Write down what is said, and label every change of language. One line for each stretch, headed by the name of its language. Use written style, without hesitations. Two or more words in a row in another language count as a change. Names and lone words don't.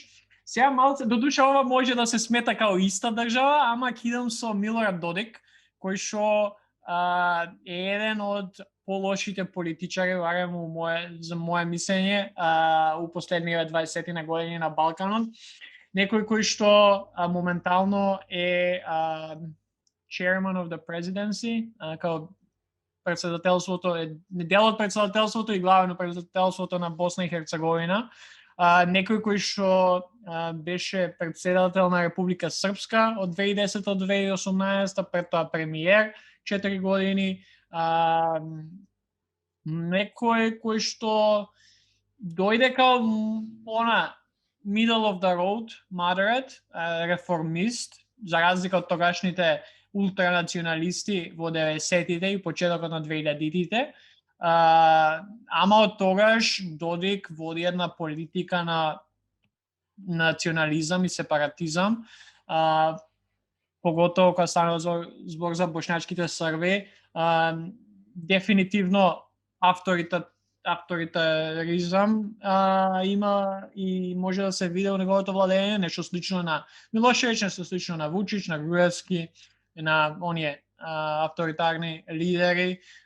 Macedonian: Сега малце, додуша ова може да се смета као иста држава, ама ќе идам со Милорад Додик, кој што е еден од полошите политичари, барем за моje мислење, у последниве 20 на години на Балканот. Некој кој што моментално е
English: chairman of the presidency,
Macedonian: као председателството е дел од председателството и главен од председателството на Босна и Херцеговина. Некој кој што беше председател на Република Српска од 2010 до 2018, пред тоа премиер 4 години. Некој кој што дојде као
English: middle of the road, moderate,
Macedonian: реформист, за разлика од тогашните ултранационалисти во 90-тите и почетокот на 2000-тите. Ама од тогаш Додик води една политика на национализам и сепаратизам, поготово кога стана збор за бошњачките Срби, дефинитивно авторитаризам има и може да се види во неговото владење, нешто слично на Милошевиќ, нешто слично на Вучич, на Груевски, на оние авторитарни лидери.